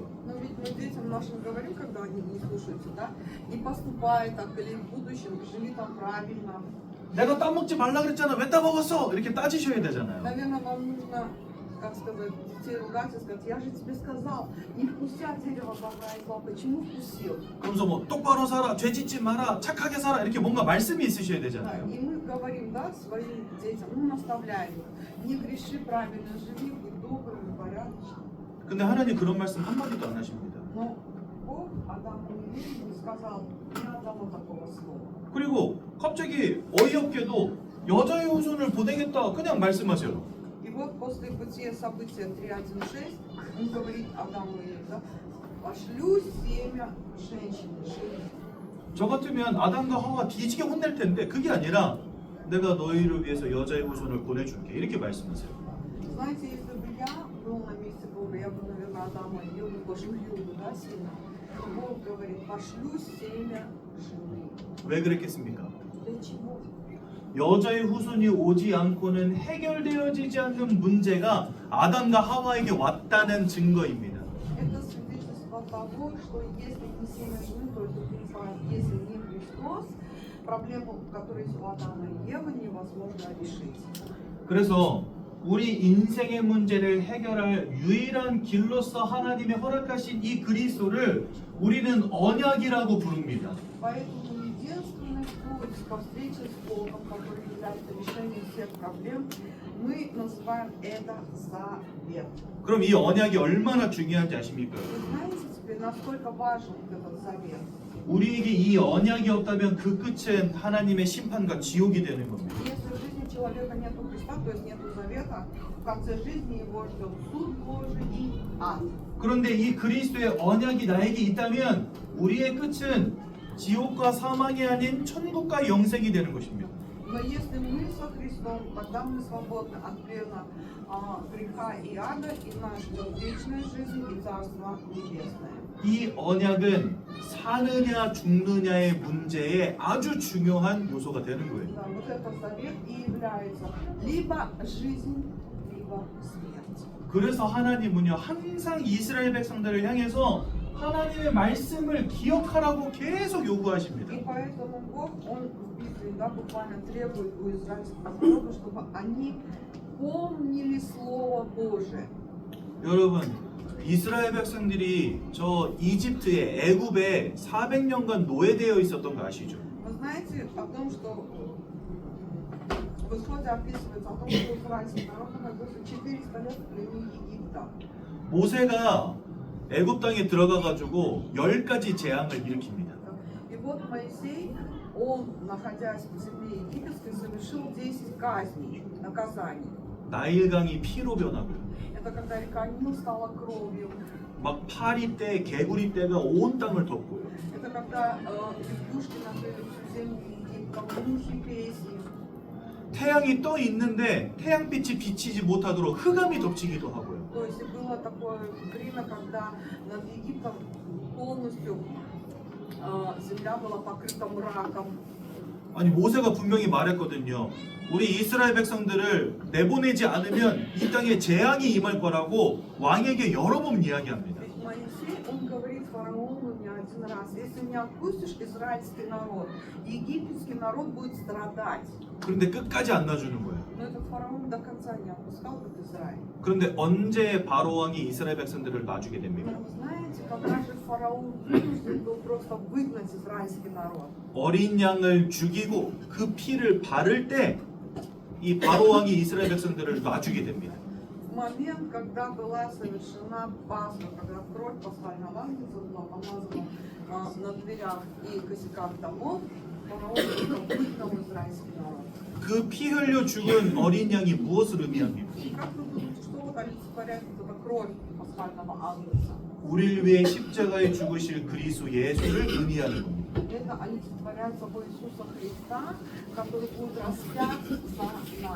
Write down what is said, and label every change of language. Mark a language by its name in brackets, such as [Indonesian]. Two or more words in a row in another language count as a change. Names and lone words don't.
[Russian] Но ведь мы детям нашим говорим, когда они не слушаются, да, не поступай так, или в будущем живи там правильно. [Korean] 내가 따먹지 말라 그랬잖아. 왜 따먹었어? 이렇게 따지셔야 되잖아요. [Russian] Наверное, вам нужно, как сказать, детей ругать и сказать, я же тебе сказал, не вкуси от дерева добра и зла, почему вкусил? [Korean] 그러면서 뭐 똑바로 살아, 죄 짓지 마라, 착하게 살아 이렇게 뭔가 말씀이 있으셔야 [Russian] Да, [Korean] 되잖아요. [Russian] и мы говорим, да, своим детям, ну, наставляем их, не греши правильно, живи, будь добрым и порядочным. [Korean] 근데 하나님 그런 말씀 한마디도 안 하십니다. [Russian] Но Бог Адаму и Еве не сказал ни одного такого слова. [Korean] 그리고 갑자기 어이없게도 여자의 후손을 보내겠다 그냥 말씀하세요. [Russian] И вот после бытия события 3.1.6 он говорит Адаму и Еве, да, пошлю семя женщины, жены. [Korean] 저 같으면 아담과 하와 뒤지게 혼낼 텐데 그게 아니라 내가 너희를 위해서 여자의 후손을 보내줄게 이렇게 말씀하세요. [Russian] Знаете, если бы я был на месте Бога, я бы, наверное, Адама и Еву пожалел бы, да, сильно. Но Бог говорит, пошлю семя жены. [Korean] 왜 그랬겠습니까? [Russian] Для чего? [Korean] 여자의 후손이 오지 않고는 해결되어지지 않는 문제가 아담과 하와에게 왔다는 증거입니다. [Russian] Это свидетельство того, что если не семя жены, то это если не Христос, проблему, которая есть у Адама и Евы, невозможно решить. [Korean] 그래서 우리 인생의 문제를 해결할 유일한 길로서 하나님이 허락하신 이 그리스도를 우리는 언약이라고 부릅니다. [Russian] Поэтому единственный путь ко встрече с Богом, который является решением всех проблем, мы называем это завет. [Korean] 그럼 이 언약이 얼마나 중요한지 아십니까? [Russian] Вы знаете теперь, насколько важен этот завет? [Korean] 우리에게 이 언약이 없다면 그 끝은 하나님의 심판과 지옥이 되는 겁니다. [Russian] Если в жизни человека нет Христа, то есть нет завета, в конце жизни его ждет суд Божий и ад. [Korean] 그런데 이 그리스도의 언약이 나에게 있다면 우리의 끝은 지옥과 사망이 아닌 천국과 영생이 되는 것입니다. [Russian] Но если мы со Христом, тогда мы свободны от плена греха и ада, и нас ждет вечная жизнь и Царство Небесное. [Korean] 이 언약은 사느냐 죽느냐의 문제에 아주 중요한 요소가 되는 거예요. [Russian] Да, вот этот завет и является либо жизнь, либо смерть. [Korean] 그래서 하나님은요 항상 이스라엘 백성들을 향해서 하나님의 말씀을 기억하라고 계속 요구하십니다. [Russian] И поэтому Бог, Он в Библии, да, буквально требует у израильского народа, чтобы они помнили Слово Божие. [Korean] 여러분 이스라엘 백성들이 저 이집트에 애굽에 400년간 노예되어 있었던 거 아시죠? [Russian] Вы знаете о том, что в Исходе описывается о том, что израильский народ находился 400 лет в плену Египта. [Korean] 모세가 애굽 땅에 들어가 가지고 10가지 재앙을 일으킵니다. [Russian] И вот Моисей, он, находясь в земле египетской, совершил 10 казней, наказаний. [Korean] 나일강이 피로 변하고요. [Russian] Это когда река Нил стала кровью. [Korean] 막 파리 때, 개구리 때가 온 땅을 덮고요. [Russian] Это когда лягушки накрыли всю землю Египта, мухи, плесень. [Korean] 태양이 떠 있는데 태양빛이 비치지 못하도록 흑암이 덮치기도 하고요. [Russian] То есть было такое время, когда над Египтом полностью земля была покрыта мраком. [Korean] 아니 모세가 분명히 말했거든요. 우리 이스라엘 백성들을 내보내지 않으면 이 땅에 재앙이 임할 거라고 왕에게 여러 번 이야기합니다. [Russian] Ведь Моисей, он говорит фараону не один раз, если не отпустишь израильский народ, египетский народ будет страдать. [Korean] 그런데 끝까지 안 놔주는 거예요. [Russian] Но этот фараон до конца не отпускал этот Израиль. [Korean] 그런데 언제 바로 왕이 이스라엘 백성들을 놔주게 됩니까? [Russian] Но вы знаете, когда же фараон вынужден был просто выгнать израильский народ? [Korean] 어린 양을 죽이고 그 피를 바를 때 이 바로 왕이 이스라엘 백성들을 놔주게 됩니다. [Russian] В момент, когда была совершена Пасха, когда кровь пасхального агнца была помазана на дверях и косяках домов, фараон выгнал израильский народ. [Korean] 그 피 흘려 죽은 어린 양이 무엇을 의미합니까? [Russian] И как вы думаете, что вот олицетворяет вот эта кровь пасхального агнца? [Korean] 우리를 위해 십자가에 죽으실 그리스도 예수를 의미하는 겁니다. [Russian] Это олицетворяет собой Иисуса Христа, который будет распят за нас.